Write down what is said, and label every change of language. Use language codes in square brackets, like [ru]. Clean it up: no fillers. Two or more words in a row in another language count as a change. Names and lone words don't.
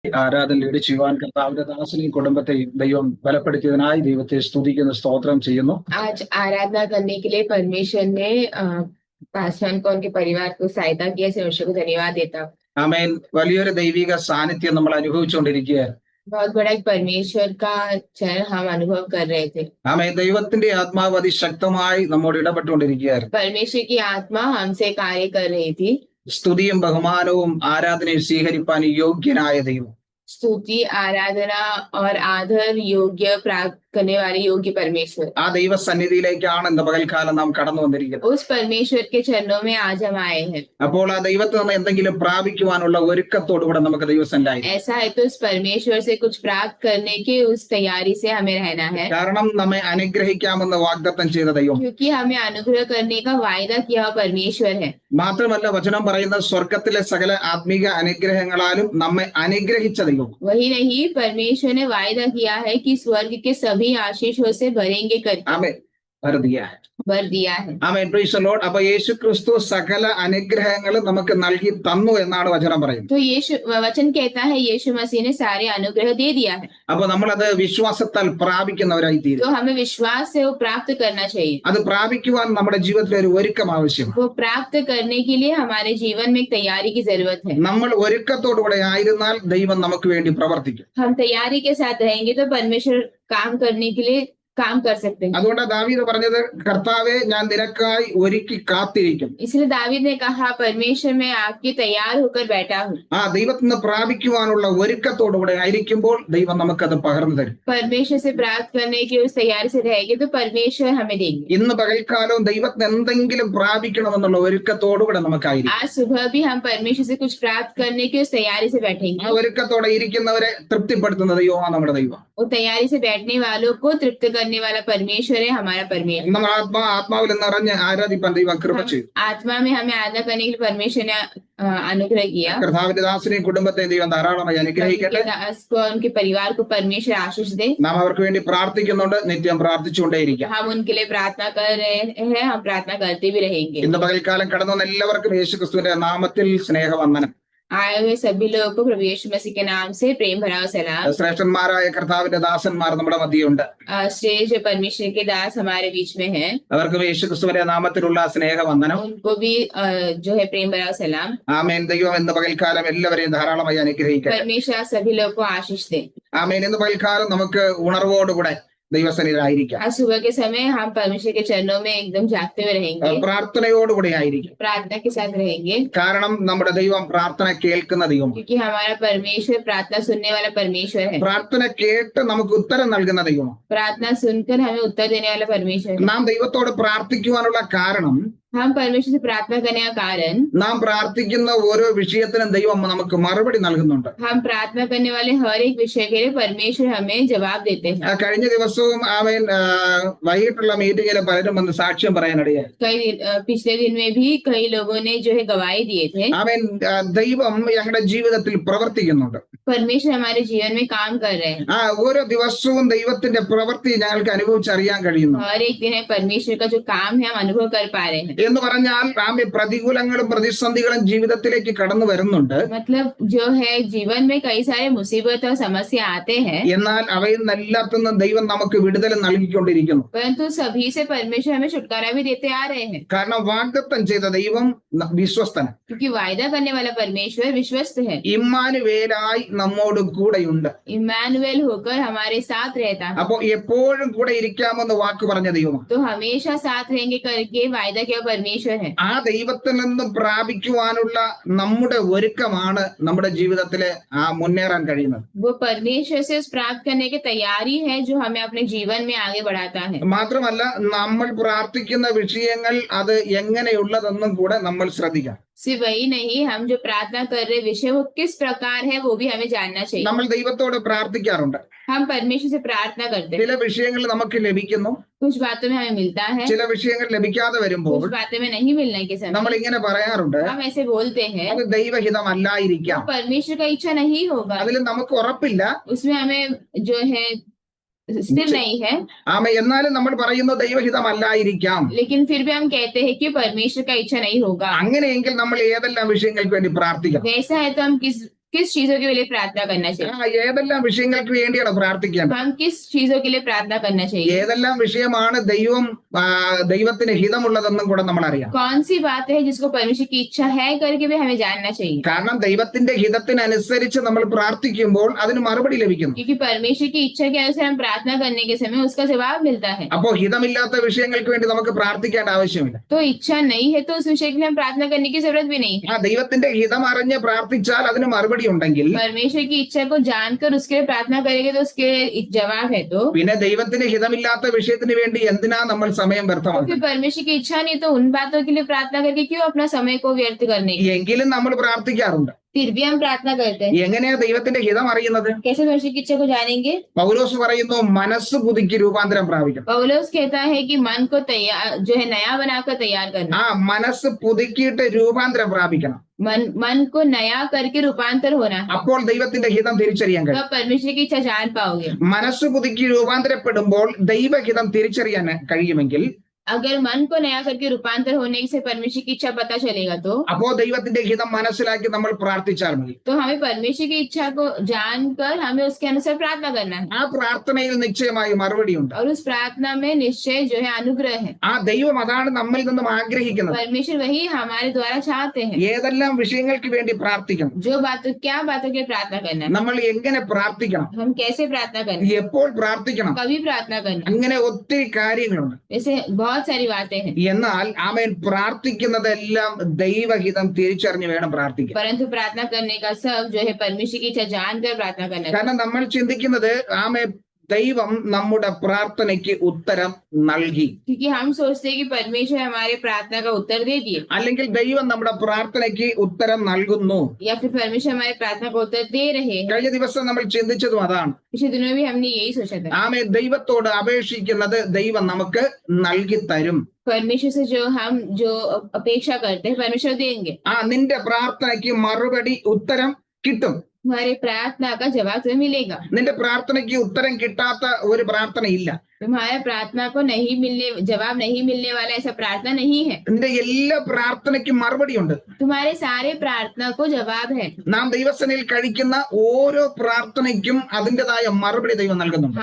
[ml] ആരാധന ലീഡ് ചെയ്യുവാൻ കർത്താവിന്റെ ദാസനെയും കുടുംബത്തെയും ദൈവം ബലപ്പെടുത്തിയതിനായി ദൈവത്തെ സ്തുതിക്കുന്ന സ്തോത്രം ചെയ്യുന്നു. [hi] आज आराधना करने के लिए परमेश्वर ने पासवान को उनके परिवार को सहायता किया, इस परमेश्वर को धन्यवाद देता हूँ। [ml] ആമേൻ. വലിയൊരു ദൈവിക സാന്നിധ്യം നമ്മൾ അനുഭവിച്ചുകൊണ്ടിരിക്കുകയാണ്. [hi] बहुत बड़ा एक परमेश्वर का चरण हम अनुभव कर रहे थे। [ml] ആമേൻ. ദൈവത്തിന്റെ ആത്മാവ് അതിശക്തമായി നമ്മോട് ഇടപെട്ടുകൊണ്ടിരിക്കുകയായിരുന്നു. [hi] परमेश्वर की आत्मा हमसे कार्य कर रही थी। [ml] സ്തുതിയും ബഹുമാനവും ആരാധനയും സ്വീകരിപ്പാൻ യോഗ്യനായ ദൈവം, [hi] स्तुति, आराधना और आदर योग्य प्राप्त करने वाले योग्य परमेश्वर, [ml] ആ ദൈവസന്നിധിയിലേക്കാണ് ഇന്ന് പകൽക്കാലം നാം കടന്നു വന്നിരിക്കുന്നത്. [hi] उस परमेश्वर के चरणों में आज हम आए हैं। [ml] അപ്പോൾ ആ ദൈവത്തിൽ നിന്ന് എന്തെങ്കിലും പ്രാപിക്കുവാനുള്ള ഒരുക്കത്തോടുകൂടെ നമുക്ക് ദൈവസന്നിധിയിൽ, [hi] ऐसा है तो उस परमेश्वर से कुछ प्राप्त करने की उस तैयारी से हमें रहना है, [ml] കാരണം നമ്മെ അനുഗ്രഹിക്കാമെന്ന് വാഗ്ദത്തം ചെയ്ത ദൈവം, [hi] क्योंकि हमें अनुग्रह करने का वायदा किया हुआ परमेश्वर है। [ml] മാത്രമല്ല വചനം പറയുന്ന സ്വർഗത്തിലെ സകല ആത്മീക അനുഗ്രഹങ്ങളാലും നമ്മെ അനുഗ്രഹിച്ച ദൈവം. [hi] वही नहीं, परमेश्वर ने वायदा किया है कि स्वर्ग के सभी आशीषों से भरेंगे करके [ml] ആമേൻ. വെറുതെയാ. [hi] भर दिया है। [ml] ആമേൻ. [en] Praise the Lord. [ml] അപ്പൊ യേശു ക്രിസ്തു സകല അനുഗ്രഹങ്ങളും നമുക്ക് നൽകി തന്നു എന്നാണ് വചനം പറയുന്നത്. [hi] तो यीशु वचन कहता है यीशु मसीह ने सारे अनुग्रह दे दिया है, [ml] അപ്പൊ നമ്മളത് വിശ്വാസത്താൽ പ്രാപിക്കുന്നവരായി തീരും. [hi] तो हमें विश्वास से वो प्राप्त करना चाहिए। [ml] അത് പ്രാപിക്കുവാൻ നമ്മുടെ ജീവിതത്തിൽ ഒരു ഒരുക്കം ആവശ്യമാണ്. [hi] वो प्राप्त करने के लिए हमारे जीवन में एक तैयारी की जरूरत है। [ml] നമ്മൾ ഒരുക്കത്തോടുകൂടെ ആയിരുന്നാൽ ദൈവം നമുക്ക് വേണ്ടി പ്രവർത്തിക്കും. [hi] हम तैयारी के साथ रहेंगे तो परमेश्वर काम करने के लिए काम कर सकते हैं। [ml] അതുകൊണ്ട് ദാവീദ് പറഞ്ഞത്, കർത്താവേ ഞാൻ നിനക്കായി ഒരുക്കി കാത്തിരിക്കും. [hi] इसलिए दावीद ने कहा, परमेश्वर मैं आपके तैयार होकर बैठा हूँ। [ml] ആ ദൈവത്തിൽ നിന്ന് പ്രാപിക്കുവാനുള്ള ഒരുക്കത്തോടുകൂടെ ആയിരിക്കുമ്പോൾ ദൈവം നമുക്കത് പകർന്നു തരും. [hi] परमेश्वर से प्राप्त करने की उस तैयारी से रहेंगे तो परमेश्वर हमें देंगे। [ml] ഇന്ന് പകൽക്കാലവും ദൈവത്തിന് എന്തെങ്കിലും പ്രാപിക്കണമെന്നുള്ള ഒരുക്കത്തോടുകൂടെ നമുക്കായിരിക്കും. [hi] आज सुबह भी हम परमेश्वर से कुछ प्राप्त करने की उस तैयारी से [ml] ആ [hi] बैठेंगे। [ml] ഒരുക്കത്തോടെ ഇരിക്കുന്നവരെ തൃപ്തിപ്പെടുത്തുന്ന ദൈവമാണ് നമ്മുടെ ദൈവം. [hi] वो तैयारी से बैठने वालों को तृप्त करने वाला परमेश्वर है हमारा परमेश्वर। [ml] നമ്മൾ ആത്മാവിൽ നിറഞ്ഞ് ആരാധിപ്പാൻ ദൈവം കൃപ ചെയ്തു. [hi] आत्मा में हमें आराधना करने के लिए परमेश्वर ने अनुग्रह किया। [ml] കർത്താവിന്റെ ദാസനെയും കുടുംബത്തെയും ദൈവം ധാരാളമായി അനുഗ്രഹിക്കട്ടെ. [hi] उनके दास को, उनके परिवार को परमेश्वर आशीष दे। [ml] നാം അവർക്ക് വേണ്ടി പ്രാർത്ഥിക്കുന്നുണ്ട്, നിത്യം പ്രാർത്ഥിച്ചുകൊണ്ടേയിരിക്കാം. [hi] हम उनके लिए प्रार्थना कर रहे हैं, हम प्रार्थना करते भी रहेंगे। [ml] ഇന്ന് പകൽക്കാലം കടന്നു വന്ന എല്ലാവർക്കും യേശുക്രിസ്തുവിന്റെ നാമത്തിൽ സ്നേഹവന്ദനം. [hi] आए हुए सभी लोगों को प्रभु यीशु मसीह के नाम से प्रेम भरा सलाम। [ml] ശ്രേഷ്ഠന്മാരായ കർത്താവിന്റെ ദാസന്മാർ നമ്മുടെ മധ്യയുണ്ട്. [hi] श्रेष्ठ परमेश्वर के दास हमारे बीच में हैं, [ml] അവർക്കും യേശുക്രിസ്തുവിന്റെ നാമത്തിലുള്ള സ്നേഹവന്ദനം. [hi] उनको भी जो है प्रेम भरा सलाम। [ml] ആമേൻ. ദൈവം ഇന്ന് പകൽക്കാലം എല്ലാവരെയും ധാരാളമായി അനുഗ്രഹിക്കട്ടെ. [hi] परमेश्वर सभी लोगों को आशीष दे। [ml] ആമേൻ. ഇന്ന് പകൽക്കാലം നമുക്ക് ഉണർവോടുകൂടെ ദൈവസന്നിധിയിലായിരിക്കാം. [hi] आज सुबह के समय हम परमेश्वर के चरणों में एकदम जागते हुए रहेंगे, [ml] പ്രാർത്ഥനയോടുകൂടി ആയിരിക്കും. [hi] प्रार्थना के साथ रहेंगे, [ml] കാരണം നമ്മുടെ ദൈവം പ്രാർത്ഥന കേൾക്കുന്ന ദൈവം. [hi] क्योंकि हमारा परमेश्वर प्रार्थना सुनने वाला परमेश्वर है। [ml] പ്രാർത്ഥന കേട്ട് നമുക്ക് ഉത്തരം നൽകുന്ന ദൈവം. [hi] प्रार्थना सुनकर हमें उत्तर देने वाला परमेश्वर है। [ml] നാം ദൈവത്തോട് പ്രാർത്ഥിക്കുവാനുള്ള കാരണം, [hi] हम परमेश्वर से प्रार्थना करने का कारण, [ml] നാം പ്രാർത്ഥിക്കുന്ന ഓരോ വിഷയത്തിനും ദൈവം നമുക്ക് മറുപടി നൽകുന്നുണ്ട്. [hi] हम प्रार्थना करने वाले हर एक विषय के लिए परमेश्वर हमें जवाब देते हैं। [ml] കഴിഞ്ഞ ദിവസവും ആമേൻ വൈകിട്ടുള്ള മീറ്റിംഗിൽ പലരും വന്ന് സാക്ഷ്യം പറയാനിടയായി. [hi] पिछले दिन में भी कई लोगों ने जो है गवाही दिए थे। [ml] ആമേൻ. ദൈവം ഞങ്ങളുടെ ജീവിതത്തിൽ പ്രവർത്തിക്കുന്നുണ്ട്. [hi] परमेश्वर हमारे जीवन में काम कर रहे हैं। [ml] ഓരോ ദിവസവും ദൈവത്തിന്റെ പ്രവൃത്തി ഞങ്ങൾക്ക് അനുഭവിച്ചറിയാൻ കഴിയുന്നു. [hi] हर एक दिन परमेश्वर का जो काम है हम अनुभव कर पा रहे हैं। [ml] എന്ന് പറഞ്ഞാൽ ആമേൻ പ്രതികൂലങ്ങളും പ്രതിസന്ധികളും ജീവിതത്തിലേക്ക് കടന്നു വരുന്നുണ്ട്. [hi] मतलब जो है जीवन में कई सारे मुसीबत और समस्या आते हैं, [ml] എന്നാൽ അവയിൽ നിന്നെല്ലാത്തുനിന്നും ദൈവം നമുക്ക് വിടുതൽ നൽകിക്കൊണ്ടിരിക്കുന്നു. [hi] परंतु सभी से परमेश्वर हमें छुटकारा भी देते आ रहे हैं, [ml] കാരണം വാഗ്ദത്തം ചെയ്ത ദൈവം വിശ്വസ്തൻ. [hi] क्योंकि वायदा करने वाला परमेश्वर विश्वस्त है। [ml] ഇമ്മാനുവേലായി നമ്മോട് കൂടെയുണ്ട്. [hi] इम्मानुएल होकर हमारे साथ रहता है, [ml] അപ്പോ എപ്പോഴും കൂടെ ഇരിക്കാമെന്ന് വാക്ക് പറഞ്ഞ ദൈവമാണ്. [hi] तो हमेशा साथ रहेंगे करके वायदा किया परमेश्वर है। [ml] ആ ദൈവത്തിൽ നിന്നും പ്രാപിക്കുവാനുള്ള നമ്മുടെ ഒരുക്കമാണ് നമ്മുടെ ജീവിതത്തിലെ മുന്നേറാൻ കഴിയുന്നത്. [hi] वो परमेश्वर से प्राप्त करने की तैयारी है जो हमें अपने जीवन में आगे बढ़ाता है। [ml] മാത്രമല്ല നമ്മൾ പ്രാർത്ഥിക്കുന്ന വിഷയങ്ങൾ അത് എങ്ങനെയുള്ളതെന്നും കൂടെ നമ്മൾ ശ്രദ്ധിക്കാം. [hi] सिर्फ वही नहीं, हम जो प्रार्थना कर रहे विषय वो किस प्रकार है वो भी हमें जानना चाहिए। [ml] നമ്മൾ ദൈവത്തോട് പ്രാർത്ഥിക്കാറുണ്ട്. [hi] हम परमेश्वर से प्रार्थना करते हैं, [ml] ചില വിഷയങ്ങൾ നമുക്ക് ലഭിക്കുന്നു, [hi] कुछ बातों में हमें मिलता है, [ml] ചില വിഷയങ്ങൾ ലഭിക്കാതെ വരുമ്പോൾ [hi] कुछ बातें में नहीं मिलने के [ml] നമ്മൾ [hi] समय [ml] ഇങ്ങനെ പറയാറുണ്ട്, [hi] हम ऐसे बोलते हैं [ml] അത് ദൈവഹിതമല്ലായിരിക്കാം. [hi] वो परमेश्वर का इच्छा नहीं होगा, [ml] അതിൽ നമുക്ക് ഉറപ്പില്ല. [hi] उसमें हमें जो है स्थिर नहीं है, [ml] എന്നാലും നമ്മൾ പറയുന്നു ദൈവഹിതമല്ലായിരിക്കാം. [hi] लेकिन फिर भी हम कहते हैं कि परमेश्वर का इच्छा नहीं होगा। [ml] അങ്ങനെയെങ്കിൽ നമ്മൾ ഏതെല്ലാം വിഷയങ്ങൾക്ക് വേണ്ടി പ്രാർത്ഥിക്കണം? [hi] वैसा है तो हम किस किस चीजों के लिए प्रार्थना करना चाहिए? [ml] ഏതെല്ലാം വിഷയങ്ങൾക്ക് വേണ്ടിയാണ് പ്രാർത്ഥിക്കേണ്ടത്? [hi] हम किस चीजों के लिए प्रार्थना करना चाहिए? [ml] ഏതെല്ലാം വിഷയമാണ് ദൈവത്തിന് ഹിതമുള്ളതെന്നും കൂടെ നമ്മൾ അറിയാം. [hi] कौन सी बात है जिसको परमेश्वर की इच्छा है करके भी हमें जानना चाहिए. [ml] കാരണം ദൈവത്തിന്റെ ഹിതത്തിനനുസരിച്ച് നമ്മൾ പ്രാർത്ഥിക്കുമ്പോൾ അതിന് മറുപടി ലഭിക്കുന്നു. [hi] क्योंकि परमेश्वर की इच्छा के अनुसार हम प्रार्थना करने के समय उसका जवाब मिलता है. [ml] അപ്പോ ഹിതമില്ലാത്ത വിഷയങ്ങൾക്ക് വേണ്ടി നമുക്ക് പ്രാർത്ഥിക്കേണ്ട ആവശ്യമില്ല. [hi] तो इच्छा नहीं है तो उस विषय के लिए हम प्रार्थना करने की जरूरत भी नहीं है. [ml] ദൈവത്തിന്റെ ഹിതം അറിഞ്ഞ് പ്രാർത്ഥിച്ചാൽ അതിന് മറുപടി ഉണ്ടെങ്കിൽ, [hi] परमेश्वर की इच्छा को जानकर उसके लिए प्रार्थना करेंगे तो उसके जवाब है. तो [ml] പിന്നെ ദൈവത്തിന് ഹിതമില്ലാത്ത വിഷയത്തിന് വേണ്ടി എന്തിനാ നമ്മൾ സമയം വ്യർത്ഥമാക്കുന്നത്? [hi] परमेश्वर की इच्छा नहीं तो उन बातों के लिए प्रार्थना करके क्यों अपना समय को व्यर्थ करने की? [ml] എങ്കിലും നമ്മൾ പ്രാർത്ഥിക്കാറുണ്ട്. [hi] फिर भी हम प्रार्थना करते हैं. [ml] എങ്ങനെയാ ദൈവത്തിന്റെ ഹിതം അറിയുന്നത്? [hi] कैसे परमेश्वर की इच्छा को जानेंगे? [ml] പൗലോസ് പറയുന്നു, മനസ്സ് പുതുക്കി രൂപാന്തരം പ്രാപിക്കണം. [hi] पौलुस कहता है कि मन को तैयार जो है नया बनाकर तैयार करना. [ml] മനസ്സ് പുതുക്കിയിട്ട് രൂപാന്തരം പ്രാപിക്കണം. [hi] मन को नया करके रूपांतर होना है. [ml] അപ്പോൾ ദൈവത്തിന്റെ ഹിതം തിരിച്ചറിയാൻ കഴിയും. [hi] तब परमेश्वर की इच्छा जान पाओगे. [ml] മനസ്സ് പുതുക്കി രൂപാന്തരപ്പെടുമ്പോൾ ദൈവഹിതം തിരിച്ചറിയാൻ കഴിയുമെങ്കിൽ, [hi] अगर मन को नया करके रूपांतर होने से परमेश्वर की इच्छा पता चलेगा तो [ml] അപ്പോ ദൈവത്തിന്റെ ഹിതം മനസ്സിലാക്കി നമ്മൾ പ്രാർത്ഥിച്ചാൽ മതി. [hi] हमें परमेश्वर की इच्छा को जानकर हमें उसके अनुसार प्रार्थना करना है. [ml] ആ പ്രാർത്ഥനയിൽ നിശ്ചയമായി മറുപടിയുണ്ട്. [hi] और उस प्रार्थना में निश्चय जो है अनुग्रह है. [ml] ദൈവം അതാണ് നമ്മിൽ നിന്നും ആഗ്രഹിക്കുന്നത്. [hi] परमेश्वर वही हमारे द्वारा चाहते हैं. [ml] ഏതെല്ലാം വിഷയങ്ങൾക്ക് വേണ്ടി പ്രാർത്ഥിക്കണം, [hi] क्या बातों के लिए प्रार्थना करना है, [ml] നമ്മൾ എങ്ങനെ പ്രാർത്ഥിക്കണം, [hi] हम कैसे प्रार्थना करना है, [ml] എപ്പോൾ പ്രാർത്ഥിക്കണം, [hi] कभी प्रार्थना करना है. [ml] അങ്ങനെ ഒത്തിരി കാര്യങ്ങളുണ്ട്. [hi] ऐसे बहुत सारी बातें हैं. [ml] എന്നാൽ ആമേൻ പ്രാർത്ഥിക്കുന്നതെല്ലാം ദൈവഹിതം തിരിച്ചറിഞ്ഞ് വേണം പ്രാർത്ഥിക്കാൻ. [hi] परंतु प्रार्थना करने का सब जो है परमेश्वर की इच्छा जानकर प्रार्थना करना है. [ml] കാരണം നമ്മൾ ചിന്തിക്കുന്നത് ദൈവം നമ്മുടെ പ്രാർത്ഥനയ്ക്ക് ഉത്തരം നൽകി, [hi] क्योंकि हम सोचते हैं कि परमेश्वर हमारे प्रार्थना का उत्तर दे दिए, [ml] അല്ലെങ്കിൽ ദൈവം നമ്മുടെ പ്രാർത്ഥനയ്ക്ക് ഉത്തരം നൽകുന്നു. [hi] या फिर परमेश्वर हमारे प्रार्थना का उत्तर दे रहे हैं. [ml] കഴിഞ്ഞ ദിവസം നമ്മൾ ചിന്തിച്ചതും അതാണ്. [hi] पिछले दिनों भी हमने यही सोचा था. [ml] ദൈവത്തോട് അപേക്ഷിക്കുന്നത് ദൈവം നമുക്ക് നൽകി തരും. [hi] परमेश्वर से जो अपेक्षा करते हैं परमेश्वर देंगे. [ml] നിന്റെ പ്രാർത്ഥനയ്ക്ക് മറുപടി ഉത്തരം കിട്ടും. [hi] तुम्हारे प्रार्थना का जवाब तुम्हें मिलेगा. [ml] നിന്റെ പ്രാർത്ഥനയ്ക്ക് ഉത്തരം കിട്ടാത്ത ഒരു പ്രാർത്ഥനയില്ല. [hi] तुम्हारे प्रार्थना को जवाब नहीं मिलने वाला ऐसा प्रार्थना नहीं है. [ml] നിന്റെ എല്ലാ പ്രാർത്ഥനയ്ക്കും മറുപടിയുണ്ട്. [hi] तुम्हारे सारे प्रार्थना को जवाब है. [ml] നാം ദൈവസേനയിൽ കഴിക്കുന്ന ഓരോ പ്രാർത്ഥനയ്ക്കും അതിൻ്റെതായ മറുപടി ദൈവം നൽകുന്നുണ്ട്.